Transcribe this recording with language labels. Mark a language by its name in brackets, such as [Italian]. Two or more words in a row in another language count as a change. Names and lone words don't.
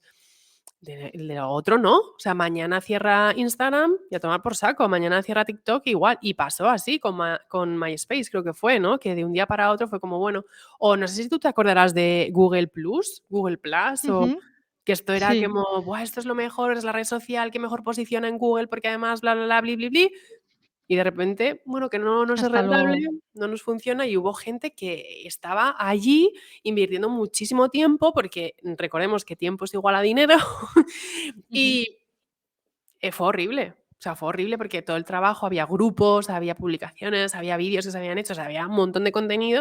[Spanish] De lo otro no, o sea, mañana cierra Instagram y a tomar por saco, mañana cierra TikTok igual, y pasó así con MySpace, creo que fue, ¿no? Que de un día para otro fue como, bueno, o no sé si tú te acordarás de Google Plus, Google Plus, o Ujú. que esto era Sí, como, buah, esto es lo mejor, es la red social que mejor posiciona en Google porque además bla, bla, bla, bli, bli, bli. Y de repente, bueno, que no nos es hasta rentable, luego. no nos funciona y hubo gente que estaba allí invirtiendo muchísimo tiempo, porque recordemos que tiempo es igual a dinero, Ujú. y fue horrible. O sea, fue horrible porque todo el trabajo, había grupos, había publicaciones, había vídeos que se habían hecho, o sea, había un montón de contenido.